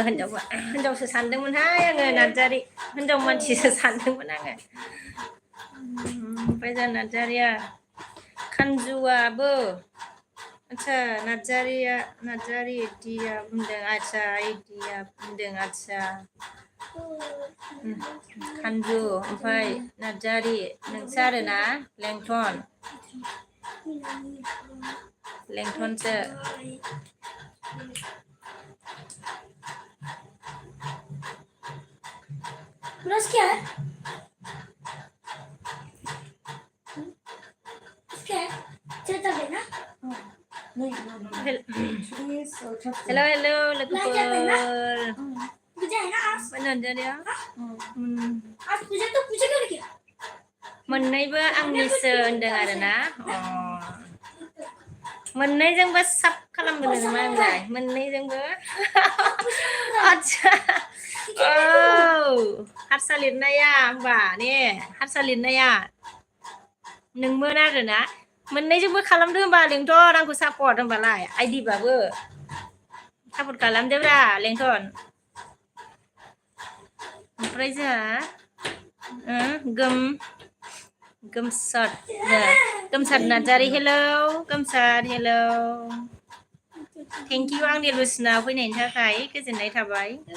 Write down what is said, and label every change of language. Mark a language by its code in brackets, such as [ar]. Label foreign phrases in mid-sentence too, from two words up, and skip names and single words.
[brx] हिनजावसो सानदोंमोनहाय आङो नार्जारि हिनजाव मानसिसो सानदोंमोन आङो ओमफ्राय जोंहा नार्जारिया खानजुआबो आच्छा नार्जारि दिया बुंदों आच्छा दिया बुंदों आच्छा खानजु ओमफ्राय नार्जारि नोंसो आरोना लेंथनसो [hi] प्लस क्या है क्या है चलता है ना [brx] हेलो लोगोफोर [hi] पूजा है ना आज [brx] नार्जारिया [hi] आज पूजा तो पूजा कर क्या [brx] मोननैबो आंनिसो होनदों आरोना मोननैजोंबो साब खालामगोन नामा आंलाय मोननैजोंबो आच्छा हारसा लिरनाया होमबा ने हारसा लिरनाया नोंमोन आरोना मोननैजोंबो खालामदो होमबा लेंथन आंखौ सापर्ट होमबालाय आइडिबाबो सापर्ट खालामदोब्रा लेंथन ओमफ्राय जोंहा गोमसार नार्जारि हेलौ गोमसार हेलौ [en] thank you [brx] आंनि लुसनाव फैनायनि थाखाय गोजोननाय थाबाय